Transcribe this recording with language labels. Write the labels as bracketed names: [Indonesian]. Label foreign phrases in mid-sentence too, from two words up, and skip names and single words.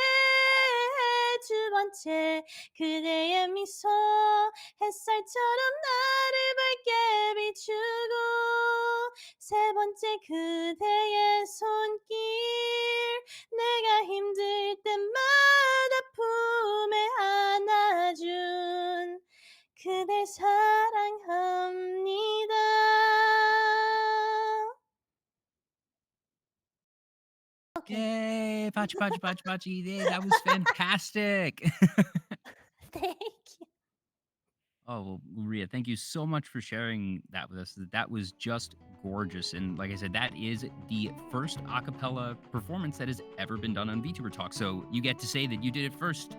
[Korean] 두 번째 그대의 미소 햇살처럼 나를 밝게 비추고 세 번째 그대의 손길 내가 힘들 때마다 품에 안아준 그댈 사랑합니다. [English] Okay. Yay! [Japanese] Pachi, pachi, pachi, pachi. [English] Yay, that was fantastic. Thank you. Oh, well, Maria, thank you so much for sharing that with us. That was just gorgeous. And like I said, that is the first a cappella performance that has ever been done on VTuber Talk. So you get to say that you did it first.